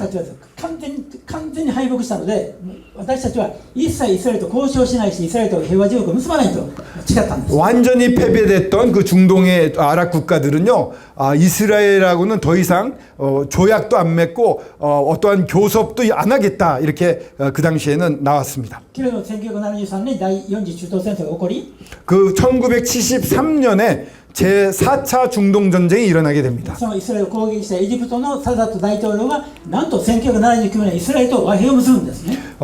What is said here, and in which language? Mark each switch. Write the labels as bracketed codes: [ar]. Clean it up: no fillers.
[ja] たちは完全に敗北したので、私たちは一切イスラエルと交渉しないし、イスラエルと平和条約を結ばないと誓ったんです。 [ko] 완전히 패배됐던 그 중동의 아랍 국가들은요, 이스라엘하고는 더 이상 조약도 안 맺고 어떠한 교섭도 안 하겠다 이렇게 그 당시에는 나왔습니다. [ja] けれども1973年第4次中東戦争が起こり、 [ko] 그 1973년에 제4차 중동 전쟁이 일어나게 됩니다. [ja] そのイスラエルを攻撃したエジプトのサダット大統領がなんと1979年イスラエルと和平を結ぶんですね。